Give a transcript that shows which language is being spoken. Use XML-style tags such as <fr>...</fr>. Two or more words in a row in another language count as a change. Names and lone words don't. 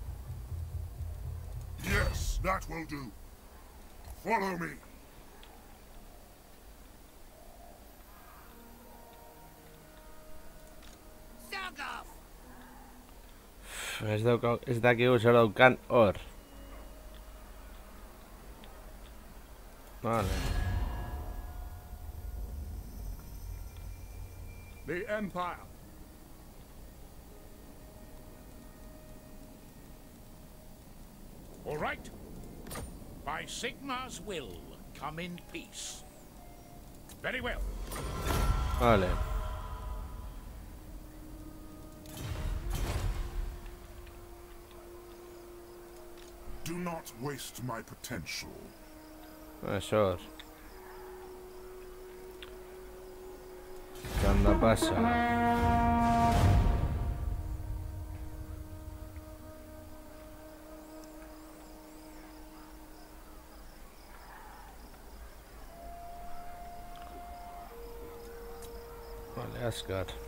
<en>Yes, that will do. Follow me.</en> <eu>Ez dakigu zer daukan hor. Vale.</eu> <en>The Empire. All right. By Sigmar's will, come in peace. Very well.</en> <eu>Vale.</eu> <en>Do not waste my potential. Sure.</en> <es>¿Qué anda pasa?</es> <eu>Vale, Asgard.</eu>